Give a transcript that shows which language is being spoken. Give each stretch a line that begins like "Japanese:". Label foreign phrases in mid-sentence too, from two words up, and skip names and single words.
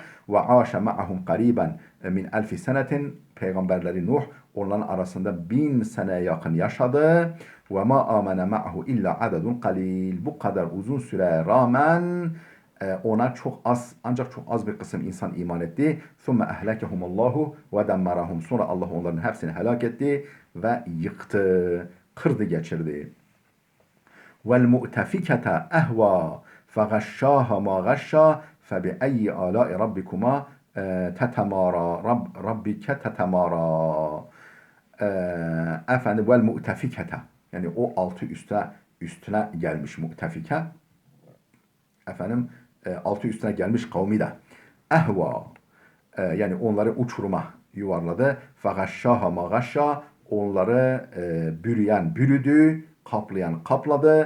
Arabic: وعاش معهم قريبا من ألف سنة,
Turkish: peygamberleri Nuh onların arasında 1000 seneye yakın yaşadı.
Arabic: وما آمن معه إلا عدد قليل.
Turkish: Bu kadar uzun süreye rağmen ona çok az, ancak çok az bir kısım insan iman etti.
Arabic: ثُمَّ اَهْلَكَهُمُ اللّٰهُ وَدَمَّرَهُمْ.
Turkish: Sonra Allah onların hepsini helak etti ve yıktı, kırdı, geçirdi.
Arabic: وَالْمُؤْتَفِكَةَ اَهْوَى فَغَشَّاهَا مَا غَشَّا فَبِأَيِّ آلَاءِ رَبِّكُمَا تَتَمَارَى رَبِّكَ تَتَمَارَى.
Turkish: Efendim, vel mu'tefikete, yani o altı üstüne gelmiş mu'tefike, efendim altı üstüne gelmiş kavmi de ehva, yani onları uçuruma yuvarladı.
Arabic: فغشاها ما غشى,
Turkish: onları bürüyen bürüdü, kaplayan kapladı.